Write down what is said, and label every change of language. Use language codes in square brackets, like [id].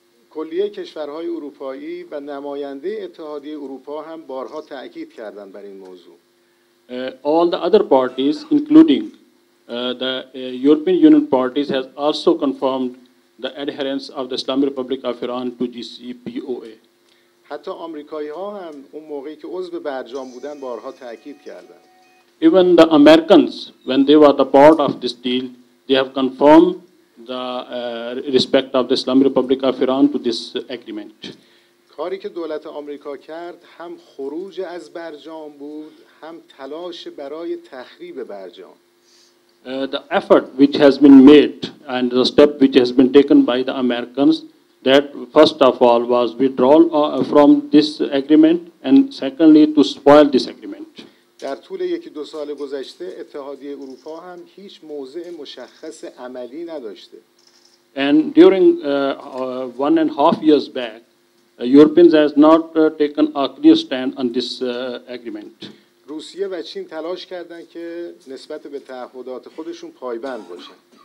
[fa] کلیه کشورهای اروپایی و نماینده اتحادیه اروپا هم بارها تأکید کردند بر این موضوع. [en] All the other parties, including the European Union parties, has also confirmed the adherence of the Islamic Republic of Iran to JCPOA. [fa] حتی آمریکایی‌ها هم اون موقعی که عضو برجام بودن بارها تأکید کردند. [en] Even the Americans, when they were the part of this deal, they have confirmed the respect of the Islamic Republic of Iran to this agreement. [fa] کاری که دولت آمریکا کرد هم خروج از برجام بود، هم تلاش برای تخریب برجام. [en] The effort which has been made and the step which has been taken by the Americans, that first of all was withdrawal from this agreement, and secondly to spoil this agreement. [fa] در طول یکی دو سال گذشته اتحادیه اروپا هم هیچ موضع مشخص عملی نداشته. [en] And during 1.5 years back, Europeans has not taken a clear stand on this agreement. [fa] روسیه و چین تلاش کردند که نسبت به تعهدات خودشون پایبند باشن.